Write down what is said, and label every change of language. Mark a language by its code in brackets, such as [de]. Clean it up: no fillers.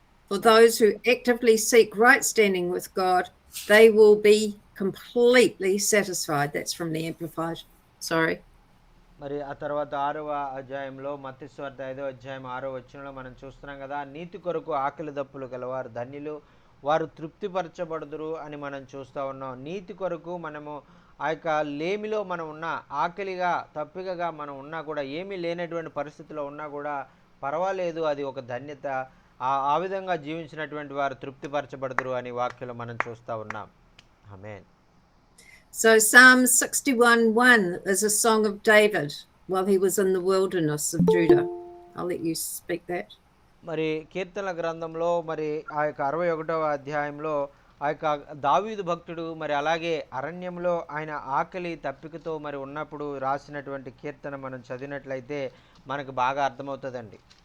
[en] For those who actively seek right standing with God, they will be completely satisfied. That's from the Amplified. Sorry. [te] మరి ఆ తర్వాత 6వ అధ్యాయంలో మత్తయి సువార్త 5వ అధ్యాయం 6వ వచనంలో మనం చూస్తున్నాం కదా, నీతి కొరకు ఆకలి దప్పులు గలవారు ధన్యులు, వారు తృప్తిపరచబడుదురు అని మనం చూస్తూ ఉన్నాం. నీతి కొరకు మనము ఆ యొక్క లేమిలో మనం ఉన్నా, ఆకలిగా తప్పికగా మనం ఉన్నా కూడా, ఏమీ లేనటువంటి పరిస్థితిలో ఉన్నా కూడా పర్వాలేదు, అది ఒక ధన్యత. ఆ విధంగా జీవించినటువంటి వారు తృప్తిపరచబడుదురు అని వాక్యంలో మనం చూస్తూ ఉన్నాం. ఆమేన్. [en] So Psalm 61:1 is a song of David while he was in the wilderness of Judah. I'll let you speak that. [te] మరి కీర్తనల గ్రంథంలో మరి ఆ యొక్క 61వ అధ్యాయంలో ఆ యొక్క దావీదు భక్తుడు మరి అలాగే అరణ్యంలో ఆయన ఆకలి తప్పికతో మరి ఉన్నప్పుడు రాసినటువంటి కీర్తన మనం చదివినట్లయితే మనకు బాగా అర్థమవుతుందండి.